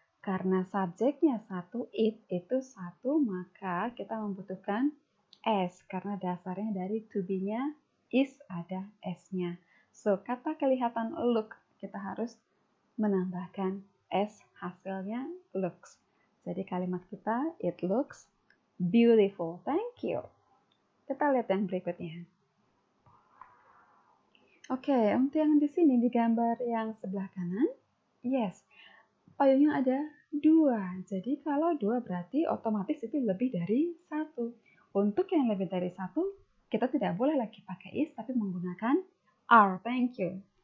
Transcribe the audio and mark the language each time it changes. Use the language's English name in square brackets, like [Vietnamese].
[Indonesian] Karena subjeknya satu, it itu satu, maka kita membutuhkan s. Karena dasarnya dari to be-nya is ada s-nya. So, kata kelihatan look kita harus menambahkan s, hasilnya looks. Jadi kalimat kita, [English] it looks beautiful. Thank you. [Indonesian] Kita lihat yang berikutnya. Oke, untuk yang di sini di gambar yang sebelah kanan, yes, payungnya ada 2. Jadi kalau 2 berarti otomatis itu lebih dari 1. Untuk yang lebih dari 1, kita tidak boleh lagi pakai is, tapi menggunakan are. [English] Thank you.